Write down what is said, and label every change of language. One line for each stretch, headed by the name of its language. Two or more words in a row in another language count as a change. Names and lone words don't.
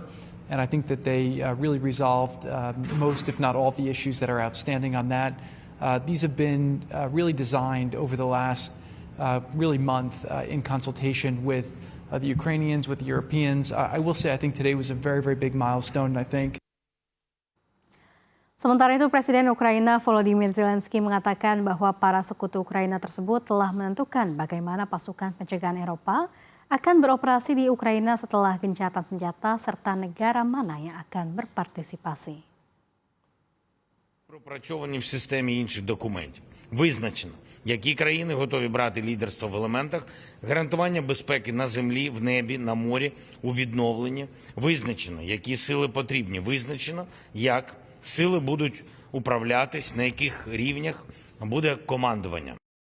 English: And I think that they really resolved most, if not all, of the issues that are outstanding on that. These have been really designed over the last really month in consultation with the Ukrainians, with the Europeans. I will say I think today was a very, very big milestone, I think.
Indonesian: Sementara itu, Presiden Ukraina Volodymyr Zelensky mengatakan bahwa para sekutu Ukraina tersebut telah menentukan bagaimana pasukan pencegahan Eropa akan beroperasi di Ukraina setelah gencatan senjata serta negara mana yang akan berpartisipasi.
Ukrainian: Пропрацьовані в системі інших документів. Визначено, які країни готові брати лідерство в елементах гарантування безпеки на землі, в небі, на морі, у відновленні. Визначено, які сили потрібні. Визначено, як сили будуть управлятись, на яких рівнях буде командування.